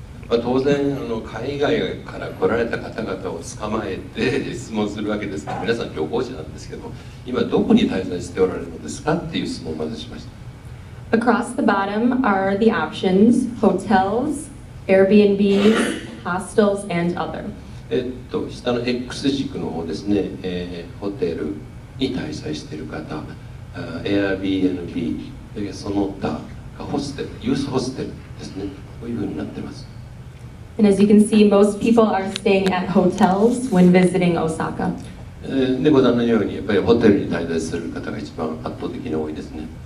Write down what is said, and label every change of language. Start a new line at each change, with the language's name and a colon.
Japanese: 当然海外から来られた方々を捕まえて質問するわけですから皆さん旅行者なんですけど今どこに滞在しておられるのですかっていう質問をまずしました。
English: Across the bottom are the options: hotels, Airbnbs, hostels, and other.
Japanese: 下の X 軸の方ですね、ホテルに滞在している方、Airbnb、その他ホステル、ユースホステルですね、こういうふうになっています。
English: And as you can see, most people are staying at hotels when visiting Osaka.
Japanese: でご覧のようにやっぱりホテルに滞在する方が一番圧倒的に多いですね。